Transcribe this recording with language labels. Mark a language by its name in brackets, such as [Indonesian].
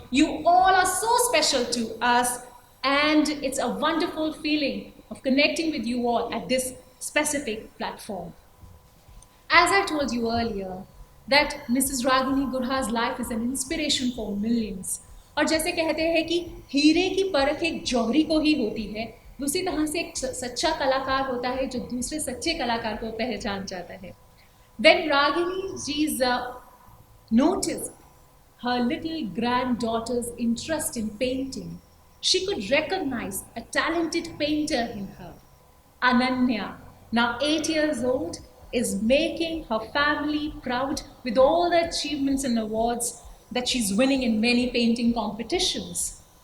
[English] You all are so special to us, and it's a wonderful feeling of connecting with you all at this specific platform. As I told you earlier, that Mrs. Ragini Gurha's life is an inspiration for millions. [Hindi] और जैसे कहते हैं कि हीरे की परख एक जौहरी को ही होती है, उसी तरह से एक सच्चा कलाकार होता है जो दूसरे सच्चे कलाकार को पहचान जाता है. [English] When Ragini ji's noticed her little granddaughter's interest in painting, she could recognize a talented painter in her. Ananya, now 8 years old, is making her family proud with all the achievements and awards that she's winning in many painting competitions.